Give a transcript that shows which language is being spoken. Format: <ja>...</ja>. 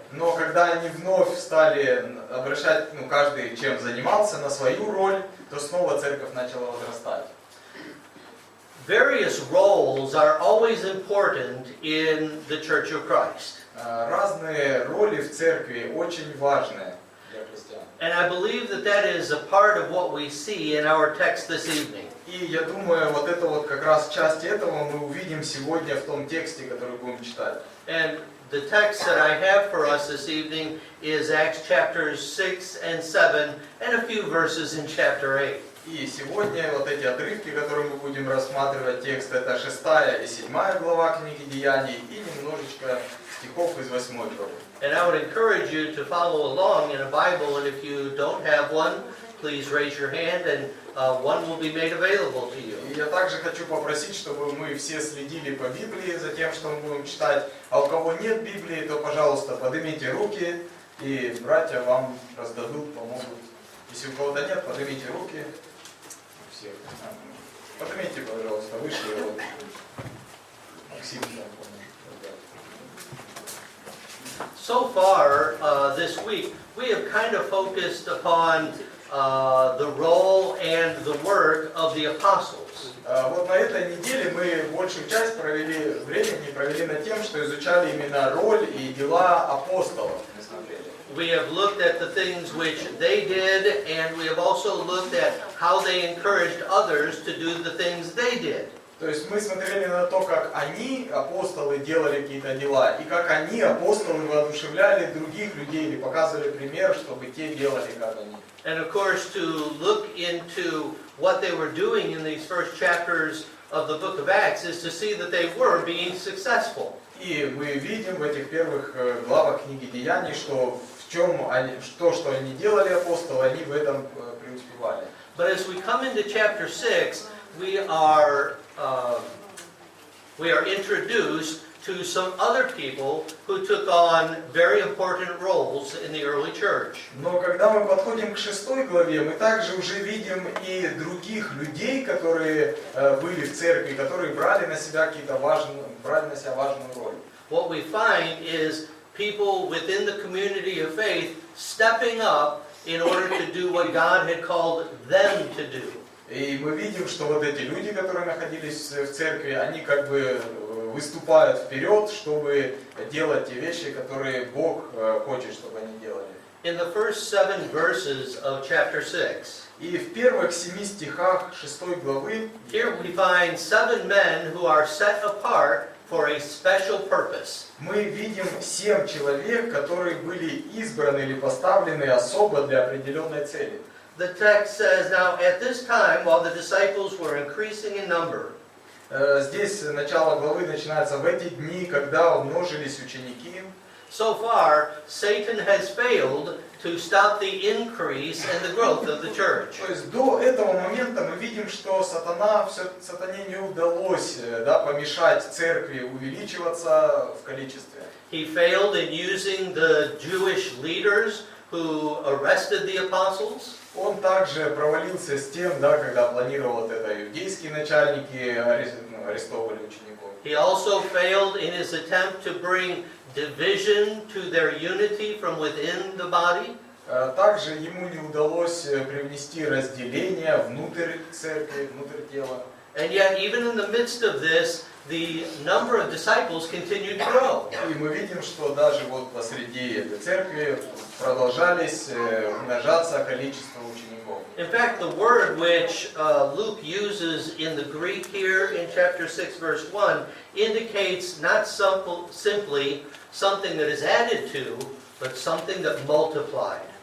<ru>Но когда они вновь стали обращать, каждый чем занимался, на свою роль, то снова церковь начала возрастать.</ru> <en>Various roles are always important in the Church of Christ.</en> <ru>Разные роли в церкви очень важные для христиан.</ru> <en>And I believe that that is a part of what we see in our text this evening.</en> <ru>И я думаю, вот это вот как раз часть этого мы увидим сегодня в том тексте, который будем читать.</ru> <en>And the text that I have for us this evening is Acts chapters 6 and 7 and a few verses in chapter 8.</en> <ru>И сегодня вот эти отрывки, которые мы будем рассматривать, текст это 6 и 7 глава книги Деяний и немножечко стихов из 8 главы.</ru> <en>And I would encourage you to follow along in a Bible, and if you don't have one, please raise your hand and one will be made available to you.</en> <ru>И я также хочу попросить, чтобы мы все следили по Библии за тем, что мы будем читать. А у кого нет Библии, то, пожалуйста, поднимите руки, и братья вам раздадут, помогут. Если у кого-то нет, поднимите руки. Всех. Поднимите, пожалуйста, выше. Вот. Максим там поможет.</ru> <en>So far, this week, we have kind of focused upon the role and the work of the apostles.</en> <ru>Вот на этой неделе мы большую часть времени провели над тем, что изучали именно роль и дела апостолов.</ru> <en>We have looked at the things which they did, and we have also looked at how they encouraged others to do the things they did.</en> <ru>То есть мы смотрели на то, как они, апостолы, делали какие-то дела, и как они, апостолы, воодушевляли других людей или показывали пример, чтобы те делали, как они.</ru> <en>And of course, to look into what they were doing in these first chapters of the book of Acts is to see that they were being successful.</en> <ru>И мы видим в этих первых главах книги Деяний, что в чем они, что они делали, апостолы, они в этом преуспевали.</ru> <en>But as we come into chapter 6, we are introduced to some other people who took on very important roles in the early church.</en> <ru>Но когда мы подходим к 6 главе, мы также уже видим и других людей, которые были в церкви, которые брали на себя важную роль.</ru> <en>What we find is people within the community of faith stepping up in order to do what God had called them to do.</en> <ru>И мы видим, что вот эти люди, которые находились в церкви, они как бы выступают вперед, чтобы делать те вещи, которые Бог хочет, чтобы они делали.</ru> <en>In the first 7 verses of chapter 6,</en> <ru>И в первых 7 стихах 6 главы</ru> <en>here we find 7 men who are set apart for a special purpose.</en> <ru>мы видим 7 человек, которые были избраны или поставлены особо для определенной цели.</ru> <en>The text says, now at this time, while the disciples were increasing in number,</en> <ru>Здесь начало главы начинается в эти дни, когда умножились ученики.</ru> <en>so far, Satan has failed to stop the increase and the growth of the church.</en> <ru>То есть до этого момента мы видим, что сатане не удалось помешать церкви увеличиваться в количестве.</ru> <en>He failed in using the Jewish leaders who arrested the apostles.</en> <ru>Он также провалился с тем, когда планировал вот это, иудейские начальники арестовывали учеников.</ru> <en>He also failed in his attempt to bring division to their unity from within the body.</en> <ru>Также ему не удалось привнести разделение внутрь церкви, внутрь тела.</ru> <en>And yet, even in the midst of this, the number of disciples continued to grow.</en> <ru>И мы видим, что даже вот посреди этой церкви продолжались умножаться количество учеников.</ru> <en>In fact, the word which Luke uses in the Greek here in chapter 6, verse 1, indicates not simply something that is added to, but something that multiplied.</en>